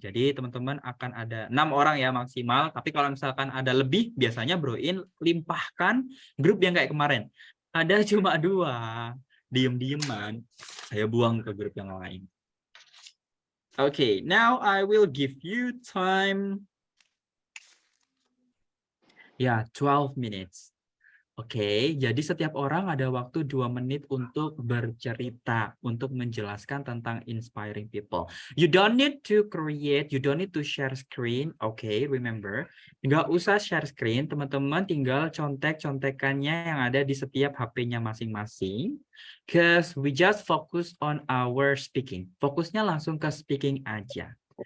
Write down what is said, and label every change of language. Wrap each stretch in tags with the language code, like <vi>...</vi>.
<id>Jadi, teman-teman akan ada 6 orang ya maksimal. Tapi kalau misalkan ada lebih, biasanya Bro In limpahkan grup yang kayak kemarin. Ada cuma 2. Diem-dieman. Saya buang ke grup yang lain.</id> <en>Okay, now I will give you time. Ya, 12 minutes.</en> <id>Oke, jadi setiap orang ada waktu 2 menit untuk bercerita, untuk menjelaskan tentang inspiring people.</id> <en>You don't need to create, you don't need to share screen.</en> <id>Oke, remember, nggak usah share screen, teman-teman tinggal contek-contekannya yang ada di setiap HP-nya masing-masing.</id> <en>Because we just focus on our speaking.</en> <id>Fokusnya langsung ke speaking aja.</id>